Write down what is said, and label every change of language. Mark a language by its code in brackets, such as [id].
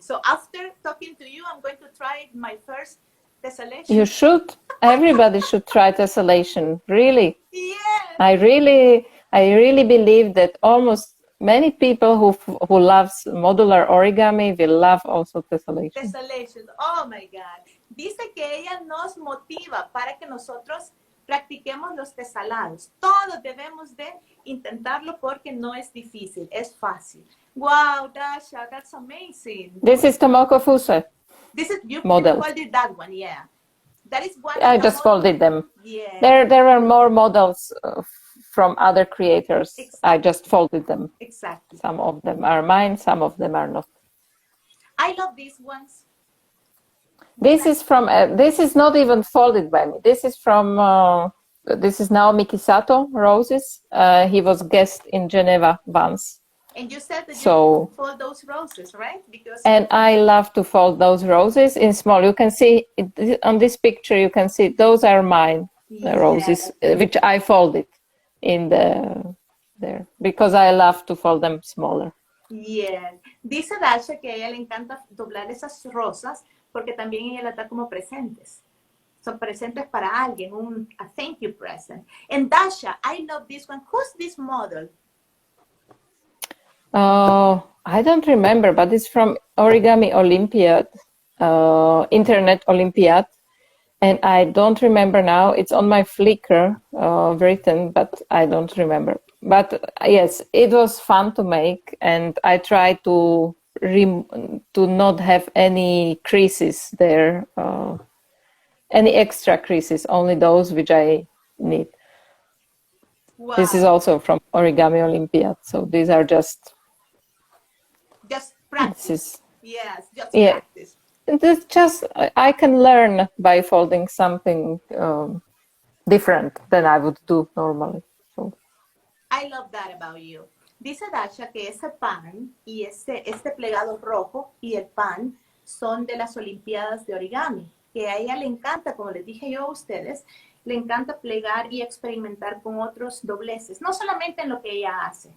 [en] So after talking to you, I'm going to try my first tessellation. You should. Everybody should try tessellation. Really. Yes. I really believe that almost many people who loves modular origami will love also tessellation. Tessellation. Oh my God. [es] Dice que ella nos motiva para que nosotros practiquemos los tesalados. Todos debemos de intentarlo porque no es difícil, es fácil. [en] Wow, Dasha, that's amazing. This is Tomoko Fuse. This is you model. folded that one, yeah. That is one. I just folded them. Yeah. There are more models from other creators. Exactly. I just folded them. Exactly. Some of them are mine, some of them are not. I love these ones. This is from. This is not even folded by me. This is from. This is now Mikisato Roses. He was guest in Geneva once. And you said that you fold those roses, right? Because and I love to fold those roses in small. You can see on this picture. You can see those are mine roses, which I folded in there because I love to fold them smaller. Yeah. [es] Dice Dasha que a ella le encanta doblar esas rosas porque también ella las da como presentes. Son presentes para alguien, [en] a thank you present. And Dasha, I love this one. Who's this model? I don't remember, but it's from Origami Olympiad, Internet Olympiad. And I don't remember now. It's on my Flickr written, but I don't remember. But yes, it was fun to make, and I tried to not have any creases there, any extra creases, only those which I need. Wow. This is also from Origami Olympiad, so these are just practice. Yes, just practice. It's just I can learn by folding something different than I would do normally. So. I love that about you. [es] Dice Dasha que ese pan y este plegado rojo y el pan son de las Olimpiadas de Origami, que a ella le encanta, como les dije yo a ustedes, le encanta plegar y experimentar con otros dobleces, no solamente en lo que ella hace.